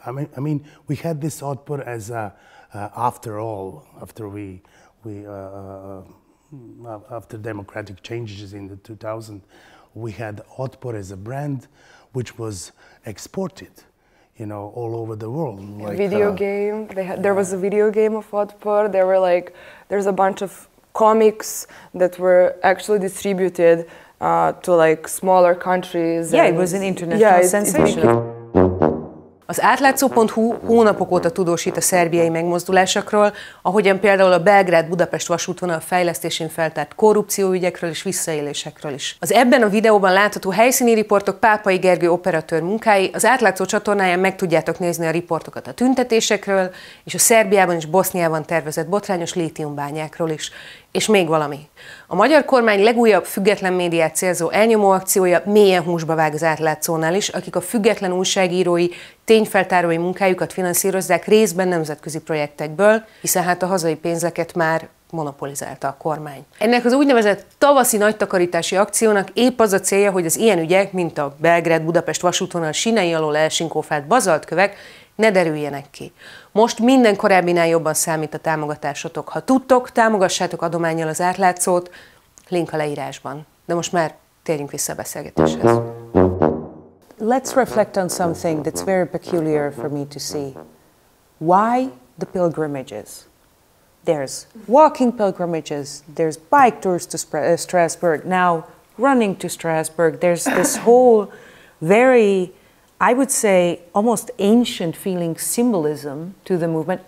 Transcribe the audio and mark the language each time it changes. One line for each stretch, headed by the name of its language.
English: I mean, we had this OTPOR as after democratic changes in the 2000s, we had OTPOR as a brand which was exported, you know, all over the world. Like, video game. There was a video game of OTPOR. There's a bunch of comics that were actually distributed to like smaller countries. Yeah, it was an international sensation.
Hungarian: Az átlátszó.hu hónapok óta tudósít a szerbiai megmozdulásokról, ahogyan például a Belgrád-Budapest vasútvonal fejlesztésén feltárt korrupcióügyekről és visszaélésekről is. Az ebben a videóban látható helyszíni riportok Pápai Gergő operatőr munkái, az Átlátszó csatornáján meg tudjátok nézni a riportokat a tüntetésekről, és a Szerbiában és Boszniában tervezett botrányos lítiumbányákról is. És még valami. A magyar kormány legújabb független médiát célzó elnyomó akciója mélyen húsba vág az Átlátszónál is, akik a független újságírói, tényfeltárói munkájukat finanszírozzák részben nemzetközi projektekből, hiszen hát a hazai pénzeket már monopolizálta a kormány. Ennek az úgynevezett tavaszi nagytakarítási akciónak épp az a célja, hogy az ilyen ügyek, mint a Belgrád-Budapest vasútvonal sínei alól elsinkófált bazaltkövek, ne derüljenek ki. Most minden korábbinál jobban számít a támogatásotok. Ha tudtok, támogassátok adománnyal az Átlátszót, link a leírásban. De most már térjünk vissza a beszélgetéshez.
English: Let's reflect on something that's very peculiar for me to see. Why the pilgrimages? There's walking pilgrimages, there's bike tours to Strasbourg, now running to Strasbourg. There's this whole very, I would say, almost ancient feeling symbolism to the movement.